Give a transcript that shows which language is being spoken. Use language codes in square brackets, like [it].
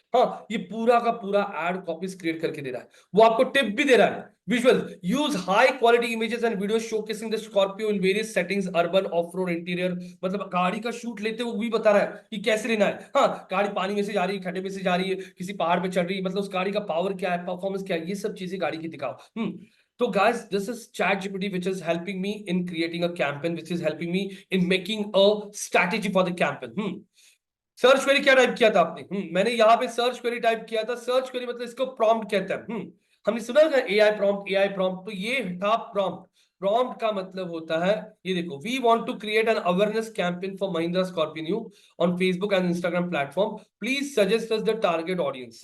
[hi] हाँ ये पूरा का पूरा एड कॉपीज क्रिएट करके दे रहा है, वो आपको टिप भी दे रहा है, [en] visual use high quality images and video showcasing the Scorpio in various settings, urban off road interior, [hi] मतलब गाड़ी का शूट लेते हुए भी बता रहा है कि कैसे लेना है। हाँ गाड़ी पानी में से जा रही है, खड्डे में से जा रही है, किसी पहाड़ पे चढ़ रही है, मतलब उस गाड़ी का पावर क्या है, परफॉर्मेंस क्या है, ये सब चीजें गाड़ी की दिखाओ। [en] तो guys, this is ChatGPT which is helping me in creating a campaign, which is helping me in making a strategy for the campaign. [hi] Search query क्या टाइप किया था आपने? मैंने यहाँ पे सर्च क्वेरी टाइप किया था, सर्च क्वेरी मतलब इसको प्रॉम्प्ट कहते हैं। हमने सुना था एआई प्रॉम्प्ट, तो ये था प्रॉम्प्ट। प्रॉम्प्ट का मतलब होता है, ये देखो, [en] We want to create an awareness campaign for Mahindra Scorpio new on Facebook and Instagram platform, please suggest us the target audience.